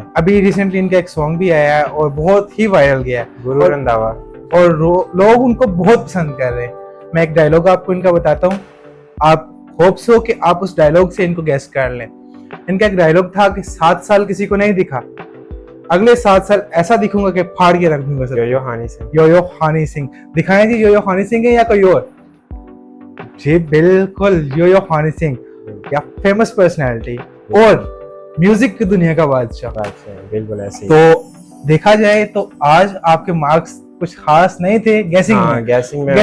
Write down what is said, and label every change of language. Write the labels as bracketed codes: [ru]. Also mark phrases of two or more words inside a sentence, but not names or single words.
[hi] अभी रिसेंटली इनका एक सॉन्ग भी आया है और बहुत ही वायरल गया है, गुरु रंधावा, और लोग उनको बहुत पसंद कर रहे हैं। मैं एक डायलॉग आपको इनका बताता हूँ, आप [en] hope so [hi] कि आप उस डायलॉग से इनको गेस कर लें। इनका एक डायलॉग था कि 7 साल किसी को नहीं दिखा, अगले 7 साल ऐसा दिखूंगा कि फाड़ के रख दूंगा। यो-यो हनी सिंह। यो-यो हनी सिंह। दिखाएं जी, यो-यो हनी सिंह है या कोई और? जी बिल्कुल, यो-यो हनी सिंह, या [en] famous personality. [hi] और म्यूजिक की दुनिया का बादशाह। बात है, बिल्कुल ऐसे ही। तो देखा जाए तो आज आपके मार्क्स कुछ खास नहीं थे गैसिंग हाँ, में। गैसिंग में